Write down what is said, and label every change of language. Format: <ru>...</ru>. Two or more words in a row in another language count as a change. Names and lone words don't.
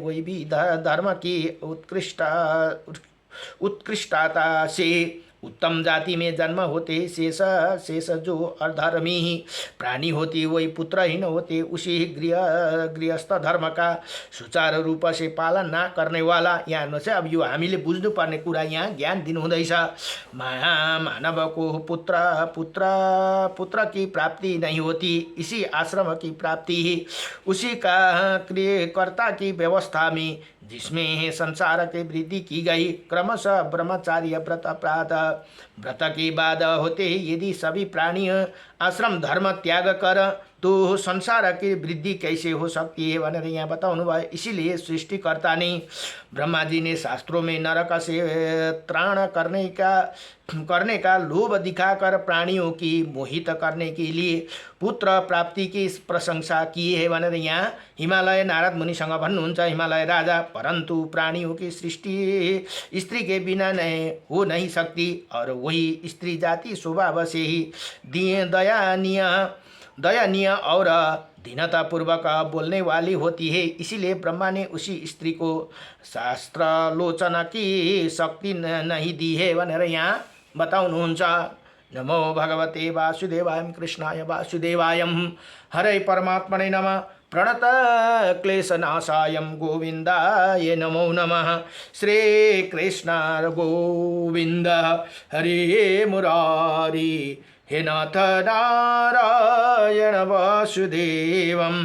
<hi>वही भी धर्म की उत्कृष्टता से उत्तम जाति में जन्म होते। शेष जो अधर्मी प्राणी होती वही पुत्रहीन होते। उसी गृहस्थ धर्म का सुचारू रूप से पालन न करने वाला।</hi> <ne>यहाँ चाहिँ अब यो हामीले बुझ्नुपर्ने कुरा यहाँ ज्ञान दिनुहुँदैछ।</ne> <hi>मानव को पुत्र की प्राप्ति नहीं होती, इसी आश्रम की प्राप्ति ही उसी का क्रियकर्ता की व्यवस्था में जिसमें संसार की वृद्धि की गई। क्रमशः ब्रह्मचार्य व्रत के बाद होते ही यदि सभी प्राणी आश्रम धर्म त्याग कर तो संसार की वृद्धि कैसे हो सकती है</hi> <ne>भनेर यहाँ बताउनु भयो।</ne> <hi>इसीलिए सृष्टिकर्ता ने ब्रह्मा जी ने शास्त्रों में नरक से त्राण करने का लोभ दिखाकर प्राणियों की मोहित करने के लिए पुत्र प्राप्ति की प्रशंसा की है</hi> <ne>भनेर यहाँ हिमालय नारद मुनिसँग भन्नुहुन्छ।</ne> <hi>हिमालय राजा, परंतु प्राणियों की सृष्टि स्त्री के बिना हो नहीं सकती और वही स्त्री जाति स्वभाव से ही दयनीय और दीनतापूर्वक बोलने वाली होती है। इसीलिए ब्रह्मा ने उसी स्त्री को शास्त्रालोचना की शक्ति नहीं दी है</hi> <ne>भनेर यहाँ बताउनुहुन्छ।</ne> <sa>नमो भगवते वासुदेवाय कृष्णाय वासुदेवाय हरे परमात्मने नमः। प्रणत क्लेशनाशाय गोविंदाय नमो नमः। श्री कृष्ण गोविंद हरे मुरारी हे नाथ नारायण वासुदेवम्</sa>